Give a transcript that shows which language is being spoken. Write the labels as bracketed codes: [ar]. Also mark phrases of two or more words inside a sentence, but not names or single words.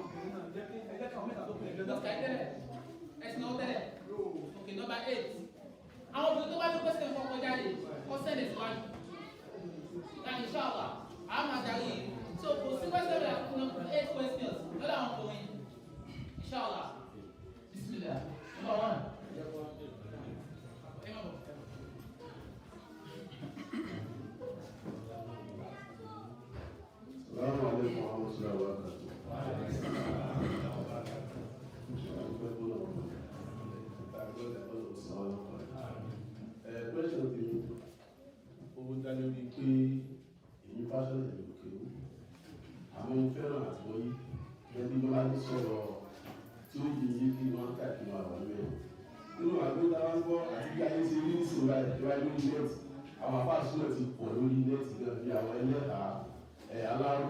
[en] It's not there. Okay, number 8. I want to go to the question for Kojari. Question is one. And inshallah, I'm a So, for the question, we have 8 questions. What are we going? [ar] إن شاء الله. بسم الله. [en] Number 1. [ar] السلام عليكم ورحمة الله وبركاته. [yo] Question ti owó dá lórí pé èyí fásitì ìlú kéwú àwọn fẹ́ràn àtìwọ́yí ẹbí ló máa ń sọ̀rọ̀ tí ó yí yí kí wọ́n káàkiri àwọn ọmọ ẹ̀ nínú àgbéta wá ń gbọ́ àti bí ayé ṣe rí nísìnyí báyìí lórí nẹ́ẹ̀tì àwọn afáàsúnà ti pọ̀ lórí nẹ́ẹ̀tì náà bí àwọn ẹlẹ́ta aláró